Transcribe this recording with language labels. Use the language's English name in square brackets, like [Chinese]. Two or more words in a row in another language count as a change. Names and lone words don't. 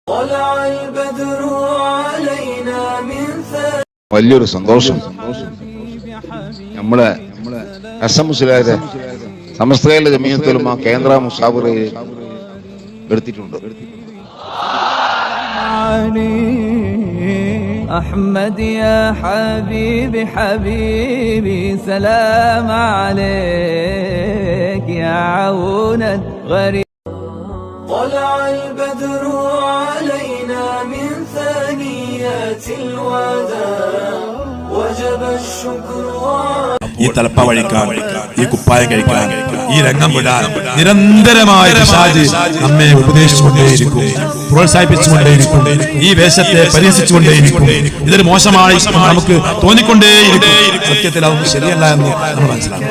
[Malayalam] വലിയൊരു സന്തോഷം നമ്മളെ മുസ്ലിയാരെ സമസ്ത കേരള ജമീയത്തുൽ ഉലമ കേന്ദ്ര മുസാവറയിൽ എടുത്തിട്ടുണ്ട്. [Arabic] أحمد يا حبيبي حبيبي سلام عليك يا عون الغريب طلع البدر علينا من ثنيات الوداع وجب الشكر [Malayalam] ഈ തലപ്പ വഴിക്കാൻ, ഈ കുപ്പായം കഴിക്കാൻ, ഈ രംഗം വിടാൻ നിരന്തരമായ പിശാച് നമ്മെ ഉപദേശിച്ചുകൊണ്ടേയിരിക്കും, പ്രോത്സാഹിപ്പിച്ചുകൊണ്ടേയിരിക്കും, ഈ വേഷത്തെ പരിഹസിച്ചുകൊണ്ടേയിരിക്കും. ഇതൊരു മോശമായി നമുക്ക് തോന്നിക്കൊണ്ടേയിരിക്കും. സത്യത്തിൽ അതൊന്നും ശരിയല്ല എന്ന് നമ്മൾ മനസ്സിലാക്കണം.